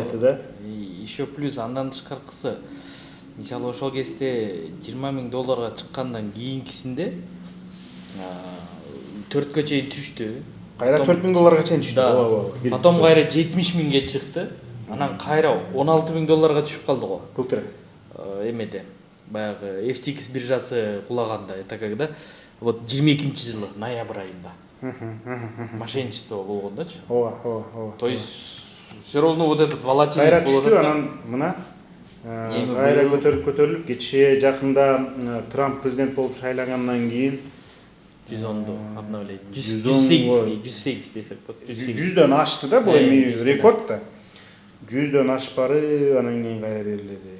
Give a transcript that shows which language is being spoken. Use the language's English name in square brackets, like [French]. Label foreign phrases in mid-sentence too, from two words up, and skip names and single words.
[Russian] Еще плюс [Kyrgyz] андан тышкаркысы. Мисалы ошол кезде $20,000 чыккандан кийинкисинде 4кө чейин түштү. Кайра $4,000 чейин түштү. Потом кайра 70,000ге чыкты. Анан кайра $16,000 түшүп калды го. Былтыр. Эмеде. Баягы FTX биржасы кулаганда, [Russian] это когда вот [Kyrgyz] 22-жылы ноябрь айында. Мошенничество болгондочу. Ооба. [Russian] То есть все равно вот этот волатильность [Kyrgyz] кайра түштү, анан мына кайра көтөрүлүп кечээ жакында Трамп президент болуп шайлангандан кийин 110 обновление. 108 десек болот. 100дөн ашты да, бул эми рекорд да. 100дөн ашпары, анан кийин кайра берилди.